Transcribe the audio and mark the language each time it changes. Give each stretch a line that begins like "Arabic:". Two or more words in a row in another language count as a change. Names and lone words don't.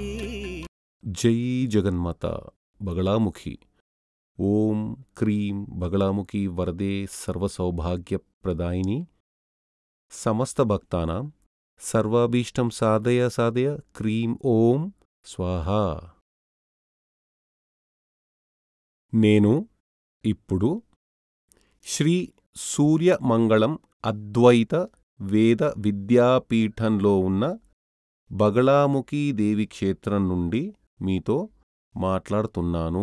Sanskrit: जय जगन्माता बगलामुखी। ओम क्रीं बगलामुखी वरदे सर्वसौभाग्यप्रदायिनी समस्त भक्तानां सर्वाभीष्टं साधय साधय क्रीं ओम स्वाहा।
Telugu: నేను ఇప్పుడు శ్రీ సూర్యమంగళం అద్వైత వేద విద్యాపీఠంలో ఉన్న బగలాముఖీ దేవి క్షేత్రం నుండి మీతో మాట్లాడుతున్నాను.